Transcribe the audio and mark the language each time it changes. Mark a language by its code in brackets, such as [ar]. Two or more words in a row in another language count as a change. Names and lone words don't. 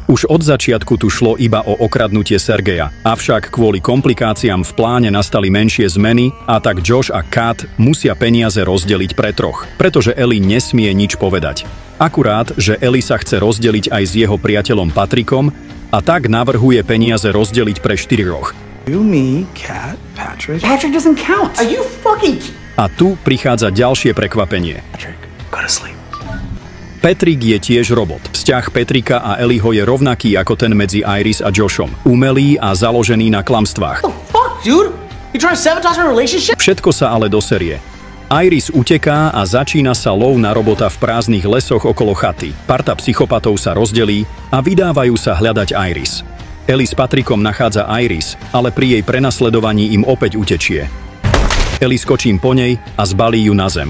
[sk] Už od začiatku tu šlo iba o okradnutie Sergeja. Avšak kvôli komplikáciám v pláne nastali menšie zmeny a tak Josh a Kat musia peniaze rozdeliť pre troch. Pretože Ellie nesmie nič povedať. Akurát, že Ellie sa chce rozdeliť aj s jeho priateľom Patrikom a tak navrhuje peniaze rozdeliť pre 4. [en] You, me, Kat, Patrick. Patrick doesn't count. Are you fucking... [sk] A tu prichádza ďalšie prekvapenie. [en] Patrick, go to sleep. [sk] Patrick je tiež robot. Vzťah Patrika a Ellieho je rovnaký ako ten medzi Iris a Joshom. Umelý a založený na klamstvách. [en] Fuck, dude? You trying to sabotage my relationship? [sk] Všetko sa ale doserie. Iris uteká a začína sa lov na robota v prázdnych lesoch okolo chaty. Parta psychopatov sa rozdelí a vydávajú sa hľadať Iris. Ellie s Patrikom nachádza Iris, ale pri jej prenasledovaní im opäť utečie. Ellie skočí po nej a zbalí ju na zem.